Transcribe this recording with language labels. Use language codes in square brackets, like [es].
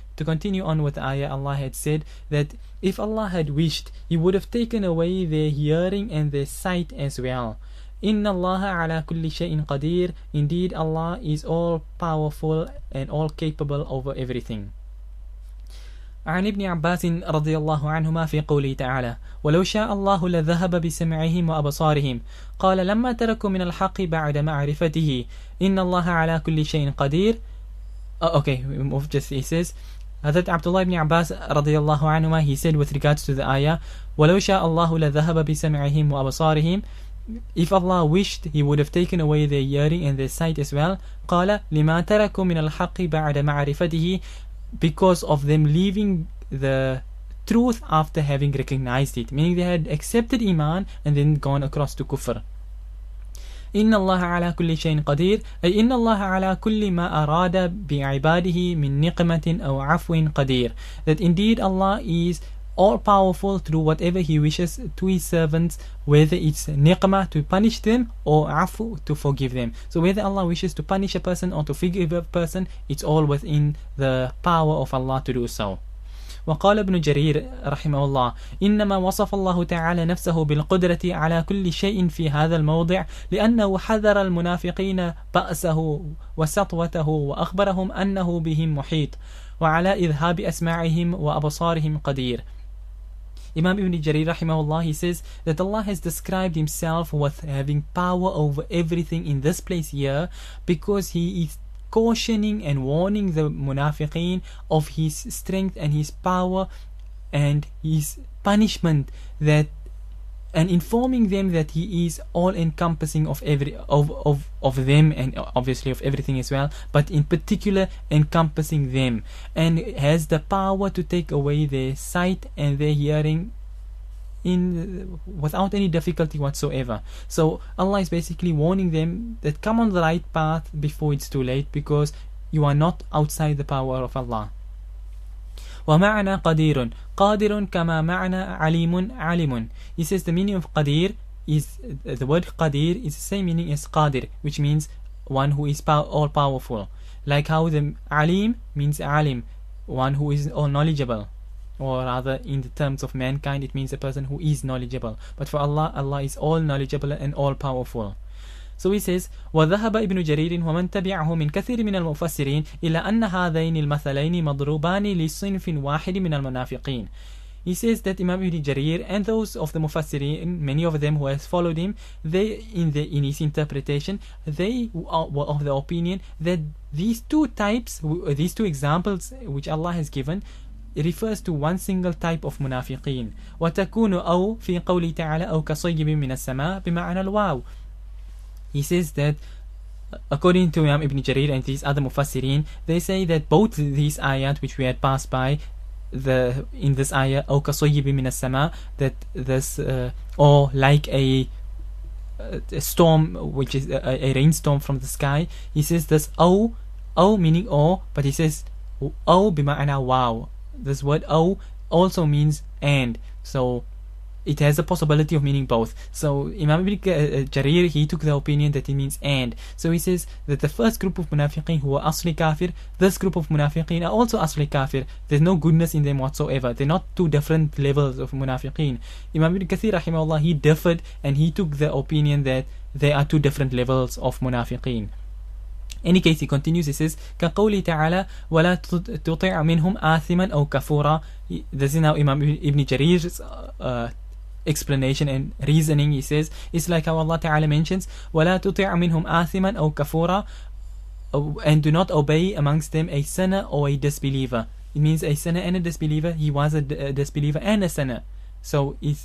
[en] To continue on with the ayah, Allah had said that if Allah had wished, He would have taken away their hearing and their sight as well. [ar] إِنَّ اللَّهَ عَلَى كُلِّ شَيْءٍ قَدِيرٌ. [en] Indeed, Allah is all powerful and all capable over everything. [ar] عن ابن عباس رضي الله عنهما في قوله تعالى ولو شاء الله لذهب بسمعهم وأبصارهم قال لما تركوا من الحق بعد معرفته إن الله على كل شيء قدير. [en] Okay, we move just, he says, Hazrat Abdullah ibn Abbas [ar] رضي الله عنهما, [en] he said with regards to the ayah, [ar] ولو شاء الله لذهب بسمعهم وأبصارهم, [en] if Allah wished, He would have taken away their hearing and their sight as well. [ar] قال لما تركوا من الحق بعد معرفته, [en] because of them leaving the truth after having recognized it, meaning they had accepted iman and then gone across to kufr. [ar] إن الله على كل شيء قدير, أي إن الله على كل ما أراد بعباده من نقمة أو عفو قدير, [en] that indeed Allah is all powerful through whatever He wishes to His servants, whether it's niqmah to punish them or afu to forgive them. So whether Allah wishes to punish a person or to forgive a person, it's all within the power of Allah to do so. [ar] وقال ابن جرير رحمه الله إنما وصف الله تعالى نفسه بالقدرة على كل شيء في هذا الموضع لأنه حذر المنافقين بأسه وسطوته وأخبرهم أنه بهم محيط وعلى إذهاب أسماعهم وأبصارهم قدير. [en] Imam Ibn Jarir rahimahullah, he says that Allah has described Himself with having power over everything in this place here, because He is cautioning and warning the munafiqeen of His strength and His power and His punishment, that, and informing them that He is all encompassing of them, and obviously of everything as well, but in particular encompassing them, and has the power to take away their sight and their hearing without any difficulty whatsoever. So Allah is basically warning them that come on the right path before it's too late, because you are not outside the power of Allah. [ar] ومعنى قدير قادر كما معنى عليم عليم. [en] He says the meaning of qadir is, the word qadir is the same meaning as qadir, which means one who is all powerful, like how the alim means alim, one who is all knowledgeable, or rather in the terms of mankind it means a person who is knowledgeable, but for Allah, Allah is all knowledgeable and all powerful. So he says, [ar] وذهب ابن جرير ومن تبعه من كثير من المفسرين إلى أن هذين المثلين مضروبان لصنف واحد من المنافقين. [en] He says that Imam Ibn Jarir and those of the Mufassirin, many of them who has followed him, they in his interpretation, they were of the opinion that these two types, these two examples which Allah has given, it refers to one single type of munafiqeen. [ar] وتكون أو في قوله تعالى أو كصيب من السماء بمعنى الواو. [en] He says that according to Imam Ibn Jarir and these other Mufassirin, they say that both these ayat which we had passed by, in this ayah [ar] أو كصيب من السماء, [en] that this or like a storm, which is a rainstorm from the sky, he says this أو meaning or, but he says [ar] أو بمعنى واو. [en] This word أو also means and, so it has a possibility of meaning both. So Imam Ibn Jarir, he took the opinion that it means and. So he says that the first group of munafiqeen who are asli kafir, this group of munafiqeen are also asli kafir. There's no goodness in them whatsoever. They're not two different levels of munafiqeen. Imam Ibn Kathir rahimahullah, he differed and he took the opinion that there are two different levels of munafiqeen. In any case, he continues, he says, كَقَوْلِ تَعَالَى [ar] وَلَا تُطِعْ مِنْهُمْ آثِمًا أَوْ كَفُورًا. [en] This is now Imam Ibn Jarir's explanation and reasoning. He says it's like how Allah Ta'ala mentions [ar] وَلَا تُطِعْ مِنْهُمْ آثِمًا أَوْ كَفُورًا, [en] and do not obey amongst them a sinner or a disbeliever. It means a sinner and a disbeliever. He was a disbeliever and a sinner, so